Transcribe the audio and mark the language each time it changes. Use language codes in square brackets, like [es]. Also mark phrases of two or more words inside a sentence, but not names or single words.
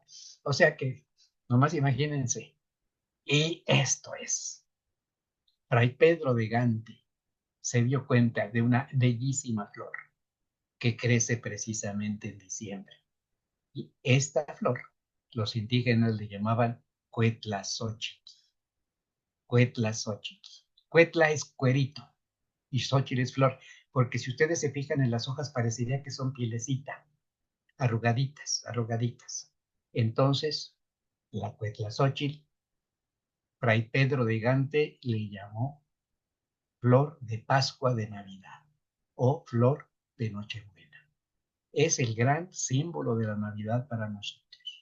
[es] O sea que, nomás imagínense. Y esto es, Fray Pedro de Gante se dio cuenta de una bellísima flor que crece precisamente en diciembre. Y esta flor, los indígenas le llamaban Cuetlaxóchitl. Cuetlaxóchitl. Cuetla es cuerito y Xochitl es flor, porque si ustedes se fijan en las hojas parecería que son pielecita, arrugaditas, arrugaditas. Entonces, la Cuetlaxóchitl, Fray Pedro de Gante le llamó flor de Pascua de Navidad o flor de Nochebuena. Es el gran símbolo de la Navidad para nosotros.